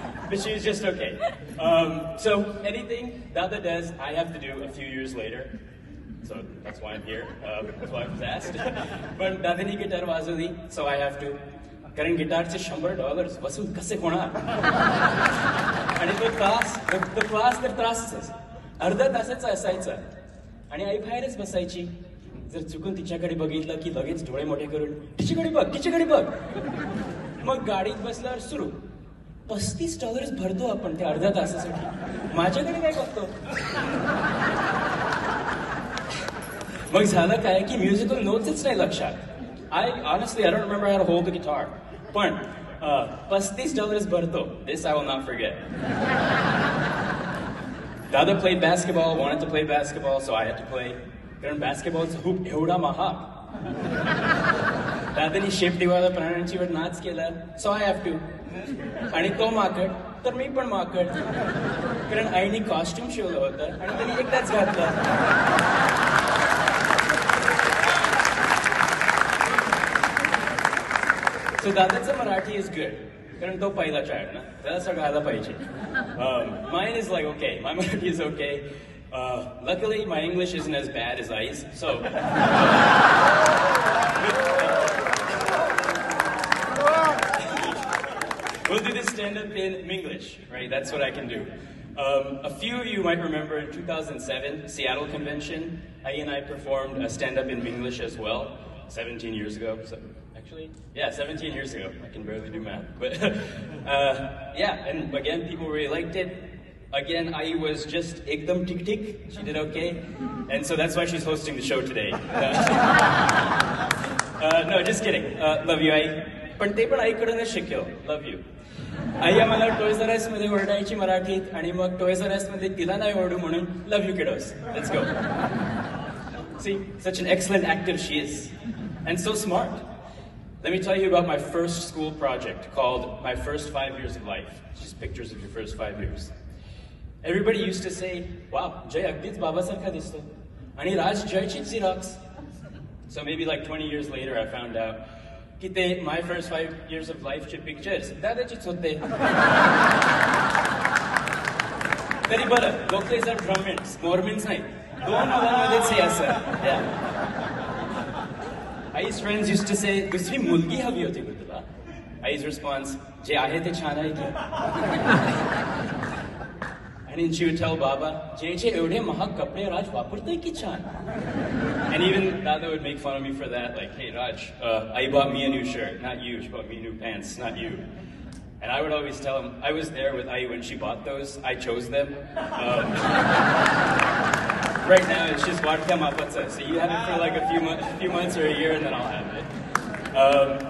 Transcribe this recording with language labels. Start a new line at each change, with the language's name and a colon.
English: But she was just okay. So anything Dada does, I have to do a few years later. So that's why I'm here. That's why I was asked. But Dadani guitar wazuli, so I have to.
Marathi: कारण गिटारचे $100 वसूल कसे होणार. आणि तो class तर त्रासच, अर्धा तासाचा असायचा. आणि आई बाहेरच बसायची. जर चुकून तिच्याकडे बघितलं की लगेच डोळे मोठे करून तिच्याकडे बघ. मग गाडीत बसल्यावर सुरू. $35 भरतो आपण त्या अर्ध्या तासासाठी. माझ्याकडे काय बघतो. मग झालं काय की म्युझिकल नोट्सच नाही लक्षात.
English: I honestly don't remember how to hold the guitar.
Marathi: पण $35 भरतो.
English: This I will not forget. Dada played basketball, wanted to play basketball, so I had to play.
Marathi: कारण basketballचं hoop एवढा महाग. दादानी शेपटीवाला प्राण्यांची वर नाच केला,
English: so I have to.
Marathi: आणि तो माकड तर मी पण माकड. कारण आईने कॉस्ट्युम शिवलं होतं आणि त्यांनी एकदाच घातलं.
English: So
Marathi: Dadaचं Marathi
English: is good.
Marathi: कारण तो पहिला child ना, त्याला सगळं आलं पाहिजे.
English: Mine is like okay, my Marathi is okay. Luckily, my English isn't as bad as Ai's, so. We'll do this stand-up in English, right? That's what I can do. A few of you might remember in 2007, Seattle Convention, Ai and I performed a stand-up in English as well, 17 years ago. So, actually, yeah, 17 years ago. I can barely do math. But yeah, and again, people really liked it. Again, Ai was just
Marathi: ekdam tik.
English: She did okay. And so that's why she's hosting the show today. No, just kidding. Love you, Ai.
Marathi: पण ते पण आईकडूनच शिकलो.
English: Love you.
Marathi: आई आम्हाला toys R अस मध्ये ओरडायची मराठीत आणि मग टॉयज आर अस मध्ये तिला नाही ओरडू म्हणून
English: Love you kiddos. Let's go. See, such an excellent actor she is. And so smart. Let me tell you about my first school project called My First 5 Years of Life. Just pictures of your first 5 years. Everybody used to say, wow, Jay
Marathi: agdiच बाबासारखा दिसतो. आणि राज जयचीच Xerox.
English: So maybe like 20 years later I found out
Marathi: की ते
English: My First 5 Years of Life
Marathi: चे pictures दादाचीच होते. तरी बरं, गोखलेज R Brahmins, Mormons नाही. दोन मुलांमध्येच हे असं.
English: Ai's friends used to say,
Marathi: दुसरी मुलगी हवी होती का तुला?
English: Ai's response,
Marathi: जे आहे ते छान आहे की.
English: And she would tell Baba,
Marathi: जे एवढे महाग कपडे राज वापरतोय की छान.
English: And even Dada would make fun of me for that, like, hey Raj, Ai bought me a new shirt, not you. She bought me new pants, not you. And I would always tell him, I was there with Ai when she bought those. I chose them. Right now, it's just vodka mapatsa. So you have it for like a few months or a year, and then I'll have it.